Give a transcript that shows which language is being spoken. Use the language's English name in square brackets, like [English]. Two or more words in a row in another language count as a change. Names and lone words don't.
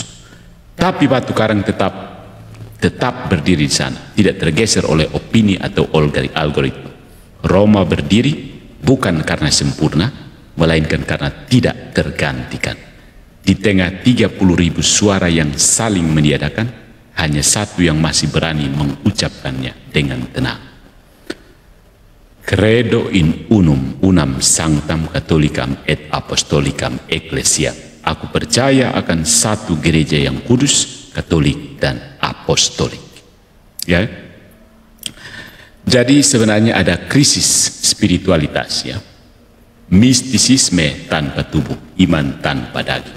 [Indonesian] Tapi batu karang tetap berdiri di sana, tidak tergeser oleh opini atau algoritma. Roma berdiri bukan karena sempurna, melainkan karena tidak tergantikan. Di tengah 30.000 suara yang saling meniadakan, hanya satu yang masih berani mengucapkannya dengan tenang. [Latin] Credo in unam sanctam catholicam et apostolicam ecclesia. [Indonesian] Aku percaya akan satu gereja yang kudus, katolik, dan apostolik. Ya. Jadi sebenarnya ada krisis spiritualitas, ya. Mistisisme tanpa tubuh, iman tanpa daging.